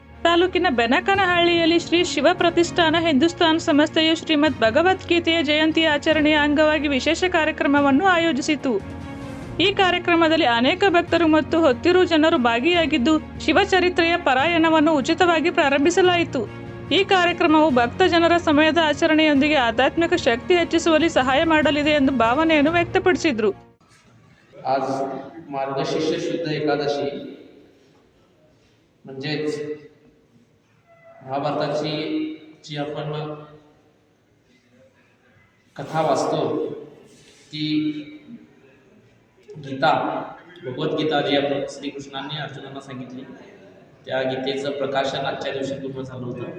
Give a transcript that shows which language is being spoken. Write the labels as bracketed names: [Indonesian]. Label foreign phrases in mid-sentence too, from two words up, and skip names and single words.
[Kannada] ತಾಲೂಕಿನ ಬೆನಕನಹಳ್ಳಿಯಲ್ಲಿ ಶ್ರೀ ಶಿವ ಪ್ರತಿಷ್ಠಾನ ಹಿಂದೂಸ್ತಾನ್ ಸಂಸ್ಥೆಯು ಶ್ರೀಮದ್ ಭಗವದ್ಗೀತೆಯ ಜಯಂತಿಯ ಆಚರಣೆಯ ಅಂಗವಾಗಿ ವಿಶೇಷ ಕಾರ್ಯಕ್ರಮವನ್ನು ಆಯೋಜಿಸಿತು. ಈ ಕಾರ್ಯಕ್ರಮದಲ್ಲಿ ಅನೇಕ ಭಕ್ತರು ಮತ್ತು ಹೊತ್ತಿರು ಜನರು ಭಾಗಿಯಾಗಿದ್ದು ಶಿವಚರಿತ್ರೆಯ ಪಾರಾಯಣವನ್ನು ಉಚಿತವಾಗಿ ಪ್ರಾರಂಭಿಸಲಾಯಿತು. ಈ ಕಾರ್ಯಕ್ರಮವು ಭಕ್ತ ಜನರ ಸಮಯದ ಆಚರಣೆಯೊಂದಿಗೆ ಆಧ್ಯಾತ್ಮಿಕ ಶಕ್ತಿ ಹೆಚ್ಚಿಸುವಲ್ಲಿ ಸಹಾಯ ಮಾಡಲಿದೆ ಎಂದು ಭಾವನೆಯನ್ನು ವ್ಯಕ್ತಪಡಿಸಿದರು. [Marathi] आज मार्गशीर्ष शुद्ध एकादशी म्हणजेच महाभारताची जी आपण कथा वाचतो ती गीता, भगवद्गीता जी आपण श्रीकृष्णांनी अर्जुनांना सांगितली त्या गीतेचं प्रकाशन आजच्या दिवशी पूर्ण झालं होतं.